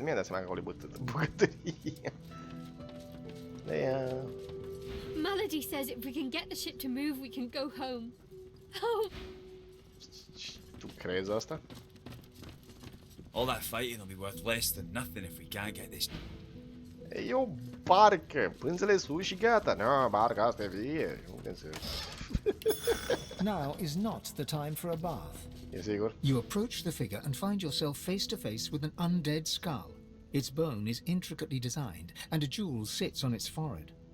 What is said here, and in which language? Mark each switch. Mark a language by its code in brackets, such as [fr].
[ro] Mi-a dat seama că acolo e bucătărie. [en] Yeah. Melody says if we can get the ship to move, we can go home. Home. [ro] Tu crezi asta? [en] All that fighting will be worth less than nothing if we can't get this. [ro] E o barcă, pânzele sus și gata. No, barca asta e vie. [en] Now is not the time for a bath. [ro] E sigur? [en] You approach the figure and find yourself face to face with an undead skull. Its bone is intricately designed, and a jewel sits on its forehead.